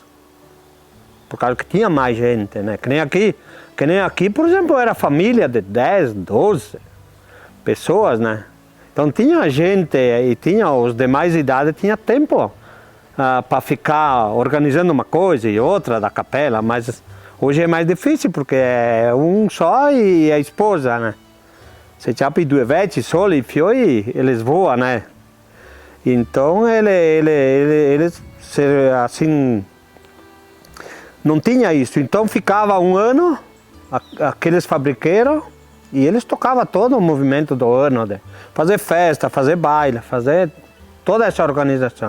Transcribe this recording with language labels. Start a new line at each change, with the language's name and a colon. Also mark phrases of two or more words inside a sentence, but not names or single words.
Portuguese: Por causa que tinha mais gente, né? Que nem aqui, por exemplo, era família de 10, 12 pessoas, né? Então tinha gente e tinha os de mais idade, tinha tempo para ficar organizando uma coisa e outra da capela, mas hoje é mais difícil porque é um só e a esposa, né?
Venetian: Se c'è due vecchi soli, i fioi,
Portuguese: eles voam, né? Então eles assim, não tinha isso. Então ficava um ano, aqueles fabriqueiros, e eles tocavam todo o movimento do ano, de fazer festa, fazer baile, fazer toda essa organização.